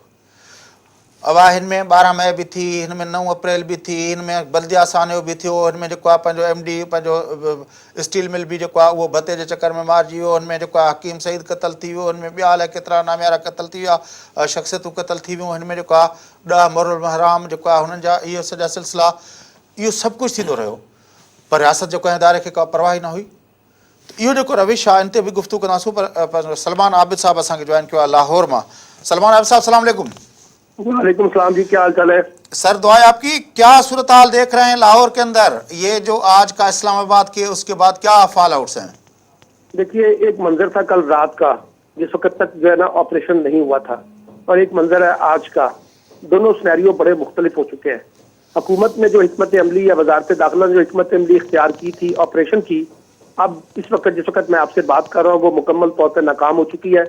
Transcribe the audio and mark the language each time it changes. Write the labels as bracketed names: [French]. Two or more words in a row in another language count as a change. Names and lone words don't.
[Sindhi] अब हिन में 12 मई बि थी, हिन में 9 अप्रैल बि थी, हिन में बल्दिया सानियो बि थियो, हिन में जेको आहे पंहिंजो MD पंहिंजो स्टील मिल बि जेको आहे उहो भते जे चकर में मारिजी वियो, हिन में जेको आहे हकीम सईद क़तल थी वियो, हिन में ॿिया अलाए केतिरा नामियारा क़तल थी विया, शख़्सियतूं क़तल थी वियूं, हिन में जेको आहे 10 मुहर्रम हराम जेको आहे हुननि जा इहे सॼा सिलसिला, इहो सभु कुझु थींदो रहियो, पर रियासत जेको आहे इदारे खे का परवाह न हुई। इहो जेको रविश आहे इन ते बि गुफ़्तगू कंदासूं पर सलमान आबिद साहब असांखे जॉइन कयो आहे लाहौर मां। सलमान आबिद साहब [Arabic] سلام علیکم. وعلیکم السلام [Urdu] جی، کیا حال چال ہے? سر دعا ہے آپ کی. کیا صورت حال دیکھ رہے ہیں لاہور کے اندر، یہ جو آج کا اسلام آباد کے اس کے بعد کیا فال آؤٹس ہیں? دیکھیے، ایک منظر تھا کل رات کا جس وقت تک جو ہے نا آپریشن نہیں ہوا تھا، اور ایک منظر ہے آج کا. دونوں سینیریو بڑے مختلف ہو چکے ہیں۔ حکومت نے جو حکمت عملی یا وزارت داخلہ نے جو حکمت عملی اختیار کی تھی آپریشن کی، اب اس وقت جس وقت میں آپ سے بات کر رہا ہوں وہ مکمل طور پر ناکام ہو چکی ہے.